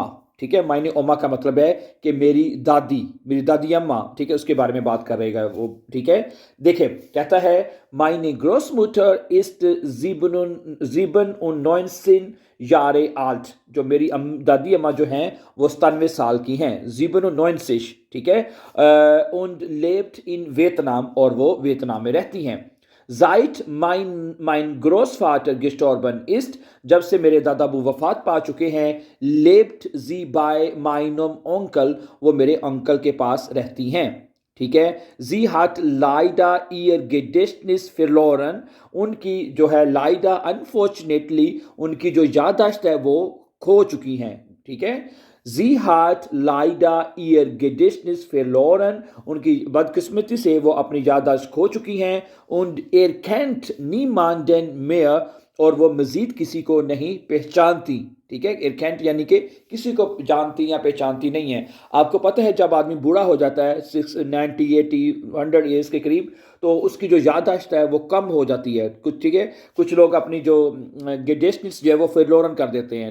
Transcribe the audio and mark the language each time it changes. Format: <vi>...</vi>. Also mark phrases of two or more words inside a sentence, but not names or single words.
<hi>ठीक है,</hi> <de>Meine Oma</de> <hi>का मतलब है कि मेरी दादी अम्मा, ठीक है, उसके बारे में बात कर रहेगा वो। ठीक है, देखिए कहता है</hi> <de>Meine Großmutter ist 97 Jahre alt.</de> <hi>जो मेरी दादी अम्मा जो हैं वो 97 साल की हैं। 97, ठीक है,</hi> <de>und lebt in वियतनाम,</de> <hi>और वो वियतनाम में रहती हैं।</hi> <de>Seit mein Großvater gestorben ist,</de> <hi>जब से मेरे दादा अबू वफात पा चुके हैं,</hi> <de>lebt sie bei meinem Onkel,</de> <hi>वो मेरे अंकल के पास रहती हैं। ठीक है,</hi> <de>sie hat leider ihr Gedächtnis verloren,</de> <hi>उनकी जो है लाइडा अनफॉर्चुनेटली उनकी जो याददाश्त है वो खो चुकी हैं। ठीक है,</hi> <de>Sie hat leider ihr Gedächtnis verloren,</de> <hi>उनकी बदकिस्मती से वो अपनी याददाश्त खो चुकी हैं।</hi> <de>Und kennt niemanden mehr,</de> <hi>और वो मजीद किसी को नहीं पहचानती। ठीक है, erkennt यानी कि किसी को जानती या पहचानती नहीं है। आपको पता है जब आदमी बूढ़ा हो जाता है 90 80 100 ईयर्स के करीब, तो उसकी जो याददाश्त है वो कम हो जाती है कुछ। ठीक है, कुछ लोग अपनी जो गेडेशनिस जो है वो फिरलोरन कर देते हैं।</hi>